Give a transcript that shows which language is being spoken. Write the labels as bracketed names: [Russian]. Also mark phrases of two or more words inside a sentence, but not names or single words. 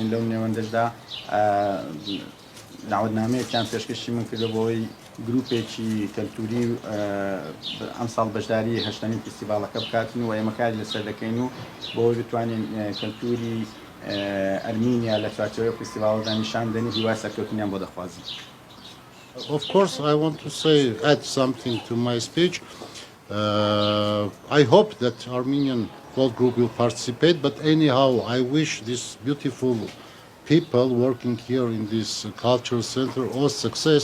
[Central Kurdish] لەو نێوەندەشدا داوەتنامەیەکیان پێشکەشی من کردو بۆەوەی گروپێکی کەلتوری ئەم ساڵ بەشداری هەشتمین فستیڤاڵەکە بکاتن و ئێمە کاری لەسەر دەکەین و بۆەوەی بتوانین کەلتوری ئەرمینیا لە چوارچێوەی فستیڤاڵدا نیشان بدەین هیوای سەرکەوتنیان بۆ دەخوازین. [English] Of course, I want to add something to my speech. I hope that Armenian folk group will participate, but anyhow, I wish these beautiful people working here in this cultural center all success.